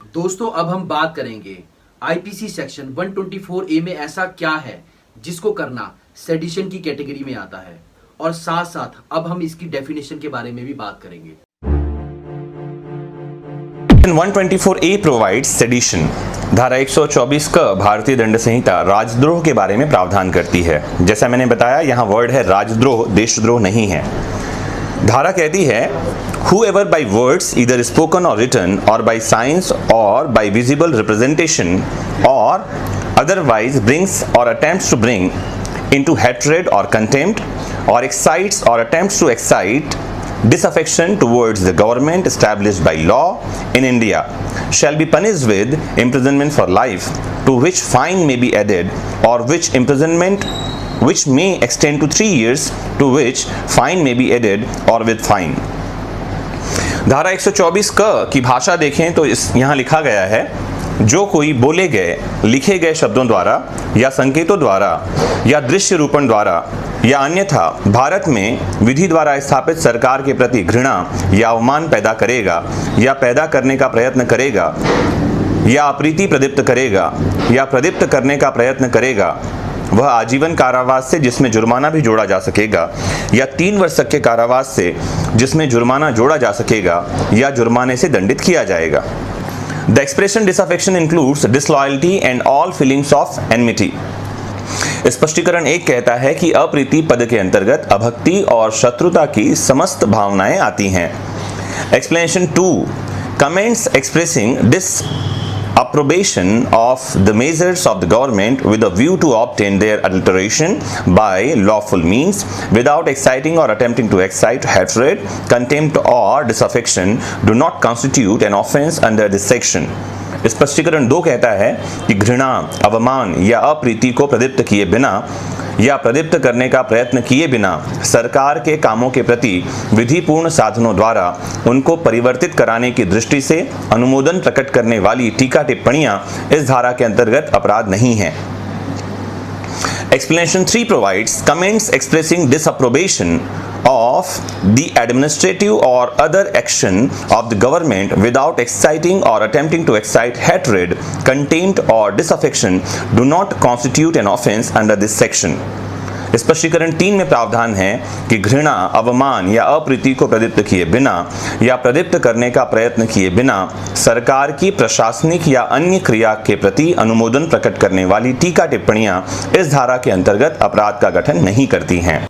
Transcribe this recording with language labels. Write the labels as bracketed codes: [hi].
[hi] दोस्तों, अब हम बात करेंगे आईपीसी सेक्शन 124A में ऐसा क्या है जिसको करना सेडिशन की कैटेगरी में आता है, और साथ साथ अब हम इसकी डेफिनेशन के बारे में भी बात करेंगे। [en] 124A provides sedition. [hi] धारा 124 का भारतीय दंड संहिता राजद्रोह के बारे में प्रावधान करती है। जैसा मैंने बताया, यहाँ वर्ड है राजद्रोह, देशद्रोह नहीं है। धारा कहती है, [en] whoever by words either spoken or written or by signs or by visible representation or otherwise brings or attempts to bring into hatred or contempt or excites or attempts to excite disaffection towards the government established by law in India shall be punished with imprisonment for life, to which fine may be added, or which imprisonment which may extend to 3 years, to which fine may be added, or with fine। [hi] धारा 124 की भाषा देखें तो यहाँ लिखा गया है, जो कोई बोले गए, लिखे गए शब्दों द्वारा या संकेतों द्वारा या दृश्य रूपण द्वारा या अन्यथा भारत में विधि द्वारा स्थापित सरकार के प्रति घृणा या अवमान पैदा करेगा या पैदा करने का प्रयत्न करेगा या अप्रीति प्रदीप्त करेगा या प्रदीप्त करने का प्रयत्न करेगा, वह आजीवन कारावास से जिसमें जुर्माना भी जोड़ा जा सकेगा या 3 वर्ष तक के कारावास से जिसमें जुर्माना जोड़ा जा सकेगा या जुर्माने से दंडित किया जाएगा। [en] The expression disaffection includes disloyalty and all feelings of enmity। [hi] स्पष्टीकरण 1 कहता है कि अप्रीति पद के अंतर्गत अभक्ति और शत्रुता की समस्त भावनाएं आती हैं। [en] Explanation 2 comments expressing disapprobation of the measures of the government with a view to obtain their adulteration by lawful means without exciting or attempting to excite hatred, contempt or disaffection do not constitute an offense under this section। [hi] स्पष्टीकरण 2 कहता है कि घृणा, अवमान या अप्रीति को प्रदीप्त किए बिना या प्रदीप्त करने का प्रयत्न किए बिना सरकार के कामों के प्रति विधिपूर्ण साधनों द्वारा उनको परिवर्तित कराने की दृष्टि से अनुमोदन प्रकट करने वाली टीका टिप्पणियां इस धारा के अंतर्गत अपराध नहीं हैं। [en] Explanation 3 provides comments expressing disapprobation of the administrative or other action of the government without exciting or attempting to excite hatred, contempt or disaffection do not constitute an offense under this section। [hi] स्पष्टीकरण 3 में प्रावधान है कि घृणा, अवमान या अप्रीति को प्रदीप्त किए बिना या प्रदीप्त करने का प्रयत्न किए बिना सरकार की प्रशासनिक या अन्य क्रिया के प्रति अनुमोदन प्रकट करने वाली टीका टिप्पणियां इस धारा के अंतर्गत अपराध का गठन नहीं करती हैं।